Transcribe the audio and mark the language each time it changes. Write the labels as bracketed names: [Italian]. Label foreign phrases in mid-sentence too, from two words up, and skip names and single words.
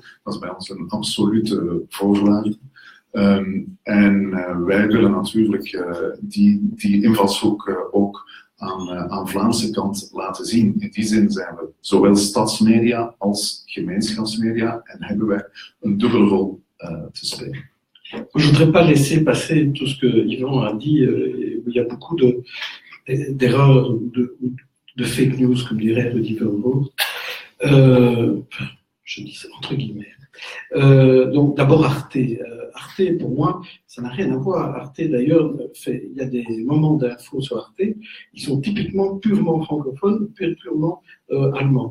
[Dutch] Dat is bij ons een absolute voorwaarde. En wij willen natuurlijk die invalshoek ook aan Vlaamse kant laten zien. In die zin zijn we zowel stadsmedia als gemeenschapsmedia en hebben wij een dubbele rol te spelen. [French] Je ne voudrais pas laisser passer tout ce que Yvan a dit, où il y a beaucoup d'erreurs, de [English] fake news, [French] comme dirait Rudy Verboer. Je dis ça entre guillemets. Donc d'abord Arte. Arte, pour moi, ça n'a rien à voir. Arte, d'ailleurs, il y a des moments d'infos sur Arte, ils sont typiquement purement francophones, purement allemands.